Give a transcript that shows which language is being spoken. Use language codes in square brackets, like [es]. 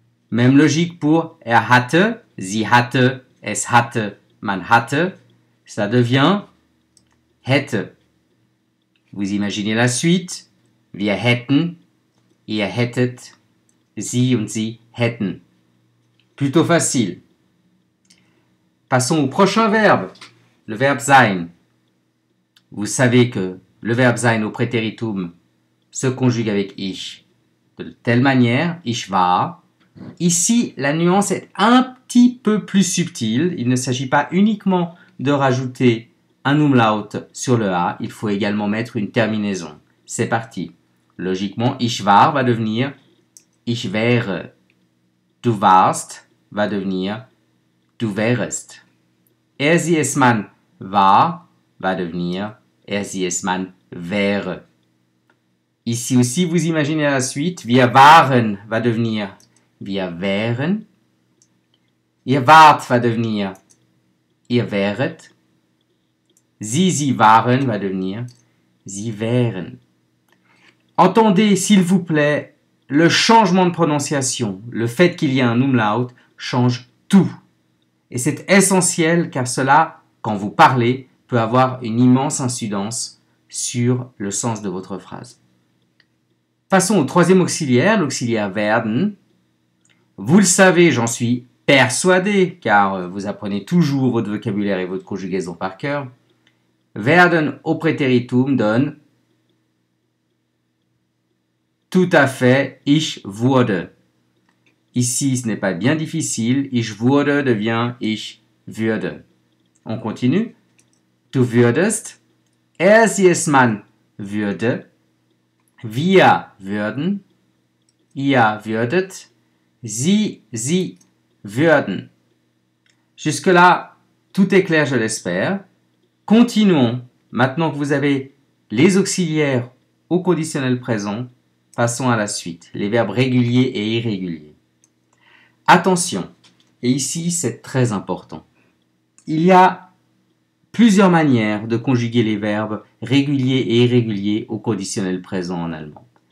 [fr] Même logique pour [de] er hatte, sie hatte, es hatte, man hatte. [fr] Ça devient hätte. Vous imaginez la suite. [de] Wir hätten, ihr hättet, sie und sie hätten. [fr] Plutôt facile. Passons au prochain verbe. Le verbe sein. Vous savez que le verbe sein au prétéritum se conjugue avec ich de telle manière, [de] ich war. [fr] Ici, la nuance est un petit peu plus subtile. Il ne s'agit pas uniquement de rajouter un umlaut sur le A, il faut également mettre une terminaison. C'est parti. Logiquement, [de] ich war [fr] va devenir [de] ich wäre. Du warst [fr] va devenir [de] du wärest. Er, sie, es, man war [fr] va devenir [de] er, sie, es, man wäre. [fr] Ici aussi, vous imaginez la suite. [de] Wir waren [fr] va devenir [de] wir wären. Ihr wart [fr] va devenir [de] ihr wäret. Sie waren [fr] va devenir [de] sie wären. [fr] Entendez, s'il vous plaît, le changement de prononciation, le fait qu'il y ait un umlaut, change tout. Et c'est essentiel car cela, quand vous parlez, peut avoir une immense incidence sur le sens de votre phrase. Passons au troisième auxiliaire, l'auxiliaire werden. Vous le savez, j'en suis persuadé, car vous apprenez toujours votre vocabulaire et votre conjugaison par cœur. Werden au préteritum donne tout à fait [de] ich wurde. [fr] Ici, ce n'est pas bien difficile. [de] Ich wurde [fr] devient [de] ich würde. [fr] On continue. [de] Du würdest, sie es man würde, wir würden, ihr würdet, sie würden. [fr] Jusque-là, tout est clair, je l'espère. Continuons. Maintenant que vous avez les auxiliaires au conditionnel présent, passons à la suite, les verbes réguliers et irréguliers. Attention, et ici c'est très important. Il y a plusieurs manières de conjuguer les verbes réguliers et irréguliers au conditionnel présent en allemand.